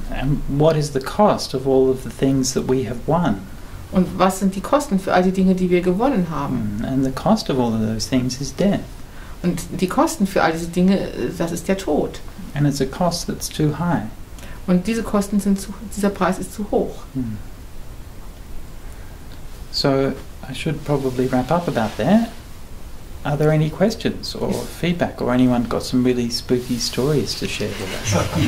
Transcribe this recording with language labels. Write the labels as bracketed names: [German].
[English] And what is the cost of all of the things that we have won? [German] Und was sind die Kosten für all die Dinge, die wir gewonnen haben? [English] And the cost of all of those things is death. [German] Und die Kosten für all diese Dinge, das ist der Tod. [English] And it's a cost that's too high. [German] Und diese Kosten dieser Preis ist zu hoch. [English] So I should probably wrap up about that. Are there any questions or feedback, or anyone got some really spooky stories to share with us?